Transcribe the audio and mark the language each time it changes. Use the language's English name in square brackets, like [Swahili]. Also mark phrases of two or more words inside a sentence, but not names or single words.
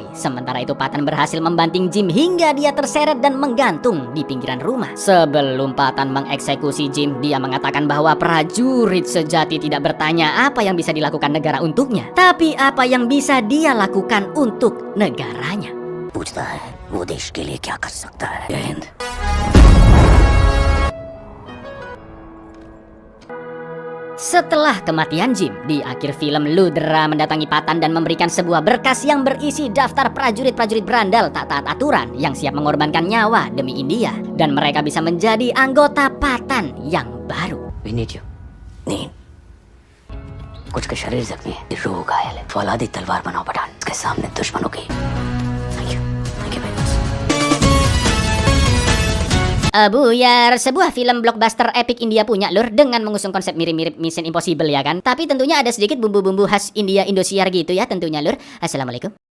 [Indonesian] Sementara itu Patan berhasil membanting Jim hingga dia terseret dan menggantung di pinggiran rumah. Sebelum Patan mengeksekusi Jim, dia mengatakan bahwa prajurit sejati tidak bertanya apa yang bisa dilakukan negara untuknya, tapi apa yang bisa dia lakukan untuk negaranya. [Hindi] पूछता है वो देश के लिए क्या कर सकता है। जय हिंद। [Indonesian] Setelah kematian Jim, di akhir film Ludra mendatangi Patan dan memberikan sebuah berkas yang berisi daftar prajurit-prajurit berandal tak taat aturan yang siap mengorbankan nyawa demi India, dan mereka bisa menjadi anggota Patan yang baru. [English] We need you। [Hindi] नहीं, कुछ का शरीर जख्मी है, रूह घायल है। फौलादी तलवार बनाओ पठान, इसके सामने दुश्मनों की। [English] Thank you very much। [Indonesian] Buyar, sebuah film [English] blockbuster epic [Indonesian] India punya lur, dengan mengusung konsep mirip-mirip Mission Impossible ya kan. Tapi tentunya ada sedikit bumbu-bumbu khas India Indosiar gitu ya tentunya lur. Assalamualaikum.